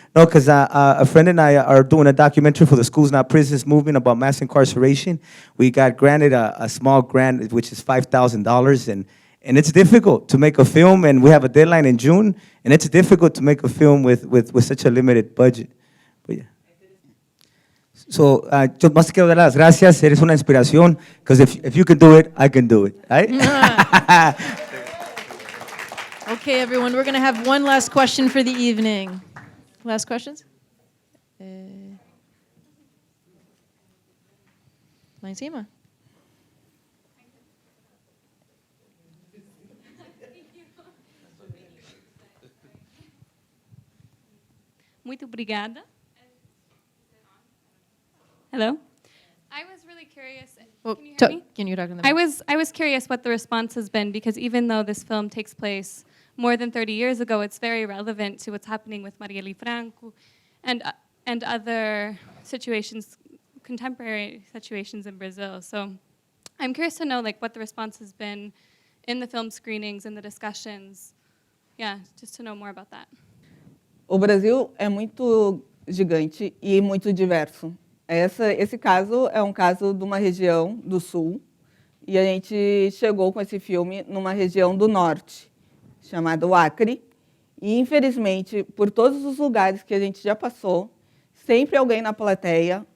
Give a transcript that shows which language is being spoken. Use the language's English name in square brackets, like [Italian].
[English] No, because a friend and I are doing a documentary for the Schools Not Prisons movement about mass incarceration. We got granted a small grant, which is $5,000, and it's difficult to make a film, and we have a deadline in June, and it's difficult to make a film with such a limited budget. But yeah. [Spanish] So, yo más quiero dar las gracias. Eres una inspiración, [English] because if you can do it, I can do it, right? Okay, everyone, we're going to have one last question for the evening. Last questions? [Portuguese] Lá em cima. Muito obrigada. [English] Hello? I was really curious. Well, Can you hear me? can you talk to them? I was curious what the response has been, because even though this film takes place more than 30 years ago, it's very relevant to what's happening with Marielle Franco and other situations, contemporary situations in Brazil. So I'm curious to know what the response has been in the film screenings and the discussions. Yeah, just to know more about that. [Portuguese] O Brasil é muito gigante e muito diverso. Esse caso é um caso de uma região do sul, e a gente chegou com esse filme numa região do norte, chamada Acre, e infelizmente, por todos os lugares que a gente já passou, sempre alguém na plateia